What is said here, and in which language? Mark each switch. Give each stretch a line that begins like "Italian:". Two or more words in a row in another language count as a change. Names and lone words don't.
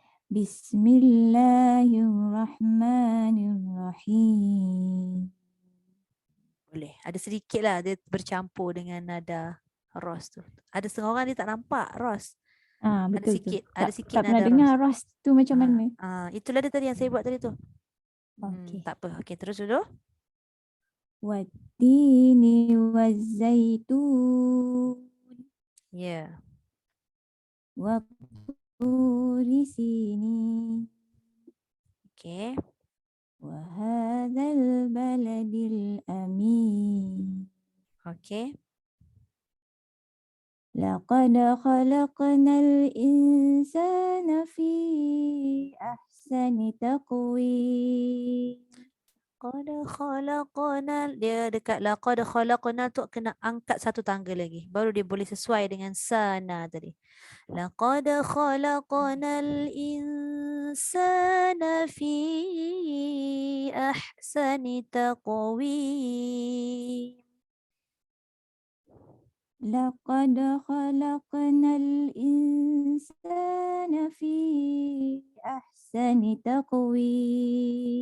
Arabic: Bismillahirrahmanirrahim.
Malay: Boleh. Ada sedikit lah dia bercampur dengan nada ras tu. Ada setengah orang dia tak nampak ras. Betul Ada sikit, tu. ada sikit tak pernah nada dengar ras tu macam mana. Itulah dia tadi yang saya buat tadi tu. Okey. Tak apa. Okey, terus dulu.
Arabic: والتين والزيتون.
Malay: Ya.
Arabic: وطور سينين.
Malay: Okey.
Arabic: وهذا البلد الأمين.
Malay: Okey.
Arabic: لقد خلقنا الإنسان في أحسن تقويم. لقد خلقنا,
Malay: dia dekat
Arabic: لقد خلقنا
Malay: tu kena angkat satu tangga lagi. Baru dia boleh sesuai dengan sana tadi.
Arabic: لقد خلقنا الإنسان في أحسن تقويم. لقد خلقنا الإنسان في أحسن تقويم